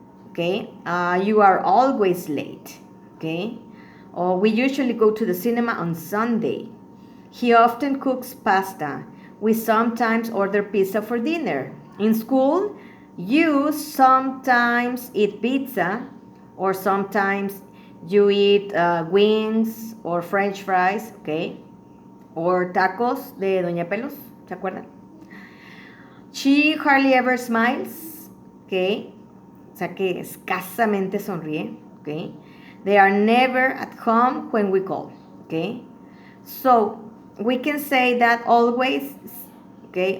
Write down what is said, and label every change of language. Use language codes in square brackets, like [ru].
[en] Okay, you are always late. Okay, or we usually go to the cinema on Sunday. He often cooks pasta. We sometimes order pizza for dinner. In school, you sometimes eat pizza, or sometimes you eat wings or French fries, okay? [es] Or tacos de Doña Pelos, ¿se acuerdan? [en] She hardly ever smiles, okay? [es] O sea que escasamente sonríe, [en] okay? They are never at home when we call, okay? So, we can say that always, okay?